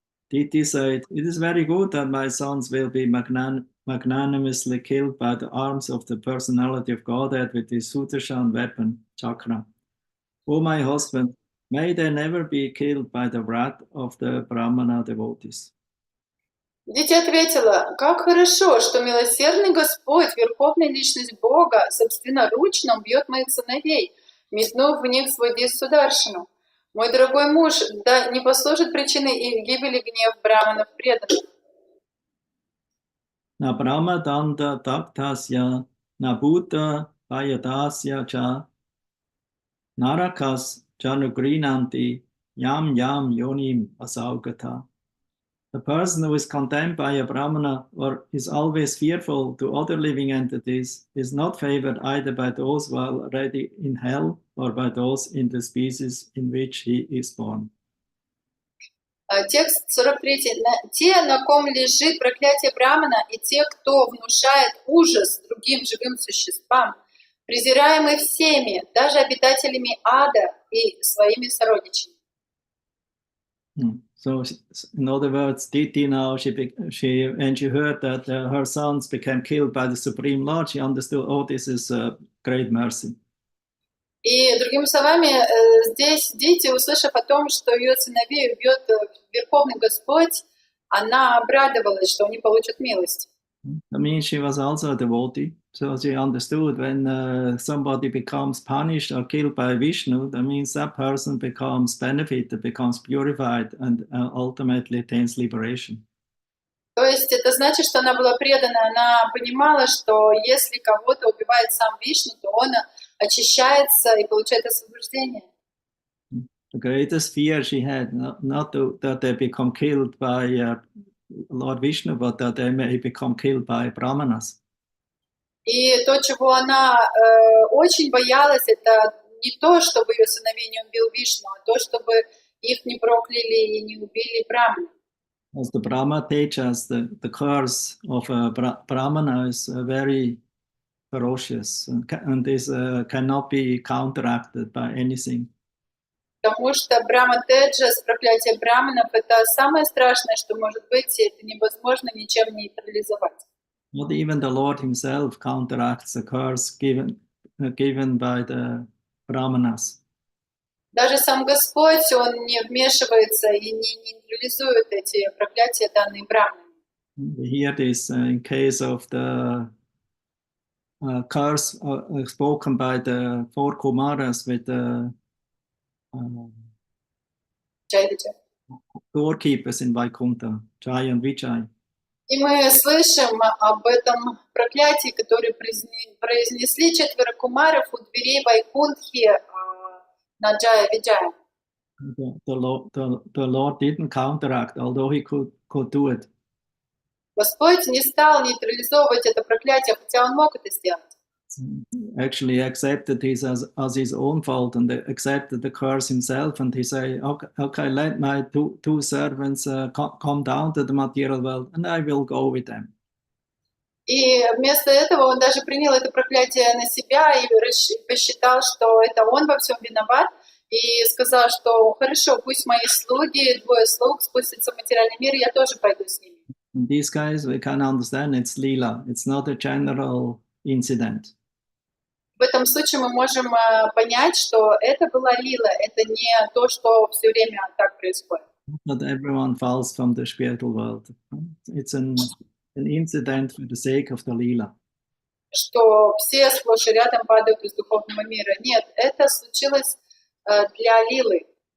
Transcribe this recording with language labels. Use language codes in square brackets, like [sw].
[en] Diti said, "It is very good that my sons will be magnanimously killed by the arms of the personality of Godhead with his Sudarshan weapon, Chakra. O my husband, may they never be killed by the wrath of the Brahmana devotees." [ru] Дити ответила: «Как хорошо, что милосердный Господь, Верховная Личность Бога, собственноручно убьет моих сыновей, метнув в них свой диск Сударшину. Мой дорогой муж, да не послужит причиной их гибели гнев браманов преданных». [sa] Na Brahma Danda Taktasya Na Bhuta Payadasya Cha Narakas Janugrinanti Yam Yam Yonim Asaugata. [en] The person who is condemned by a Brahmana or is always fearful to other living entities is not favored either by those who are already in hell or by those in the species in which he is born. [ru] Текст 43. Те, на ком лежит проклятие Брамана, и те, кто внушает ужас другим живым существам, презираемы всеми, даже обитателями ада и своими сородичами. [en] So, in other words, Diti now, when she heard that her sons became killed by the Supreme Lord, she understood, oh, this is a great mercy. [ru] И другими словами, здесь Дити, услышав о том, что ее сыновей убьет Верховный Господь, она обрадовалась, что они получат милость. [en] I mean, she was also a devotee, so she understood when somebody becomes punished or killed by Vishnu, that means that person becomes benefited, becomes purified, and ultimately attains liberation. [ru] То есть это значит, что она была предана, она понимала, что если кого-то убивает сам Вишну, то он очищается и получает освобождение. [en] The greatest fear she had, not that they become killed by Lord Vishnu, but that they may become killed by Brahmanas. [ru] И то, чего она очень боялась, это не то, чтобы ее сыновей не убил Вишну, а то, чтобы их не прокляли и не убили браманы. [en] As the Brahma teaches, the curse of a Brahmana is very ferocious and this cannot be counteracted by anything. [ru] Потому что Брахма Теджас, проклятие браманов, это самое страшное, что может быть, и это невозможно ничем нейтрализовать. [en] Not even the Lord himself counteracts the curse given by the Brahmanas. [ru] Даже сам Господь, Он не вмешивается и не нейтрализует эти проклятия, данные браманами. [en] We hear this in case of the curse spoken by the 4 Kumaras with the [ru] Джайдача. [en] doorkeepers in Vaikuntha, Jai and Vijay. [ru] И мы слышим об этом проклятии, которое произнесли 4 кумаров у дверей Вайкунтхи на Джая Виджая. [en] The Lord didn't counteract, although he could do it. [ru] Господь не стал нейтрализовывать это проклятие, хотя Он мог это сделать. [en] Actually accepted this as his own fault and accepted the curse himself, and he said, okay, let my two servants come down to the material world and I will go with them. [ru] И вместо этого он даже принял это проклятие на себя и посчитал, что это он во всем виноват, и сказал, что хорошо, пусть мои слуги, 2 слуг спустятся в материальный мир, я тоже пойду с ними. [en] In these guys, we can understand it's lila, it's not a general incident. [ru] В этом случае мы можем понять, что это была лила, это не то, что все время так происходит. [en] Not everyone falls from the spiritual world. It's an incident for the sake of the lila. [ru] Что все сплошь и рядом падают из духовного мира. Нет, это случилось для лилы.